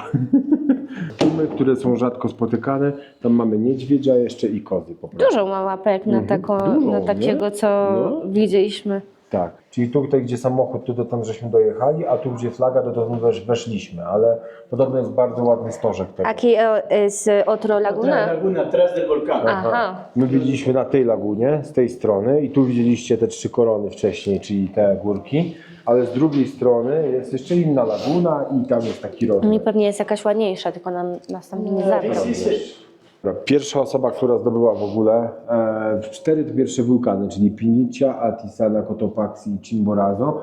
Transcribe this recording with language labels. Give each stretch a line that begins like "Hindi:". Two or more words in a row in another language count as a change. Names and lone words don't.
Polish: Pumy, które są rzadko spotykane. Tam mamy niedźwiedzia jeszcze i kozy po prostu. Dużo ma łapek na, Dużo, na takiego, nie? co No. widzieliśmy. Tak, czyli tutaj, gdzie samochód, to tam żeśmy dojechali, a tu, gdzie flaga, to tam weszliśmy, ale podobno jest bardzo ładny stożek tego.
Spanish: Aquí es otro laguna. Laguna atrás del volcán.
Polish: Aha. My widzieliśmy na tej lagunie, z tej strony i tu widzieliście te 3 korony wcześniej, czyli te górki, ale z drugiej strony jest jeszcze inna laguna i tam jest taki No i rozmiar. pewnie jest jakaś ładniejsza, tylko nas tam nie zabrał. Pierwsza osoba, która zdobyła w ogóle 4 pierwsze wulkany, czyli Pinicia, Atisana, Cotopaxi i Chimborazo.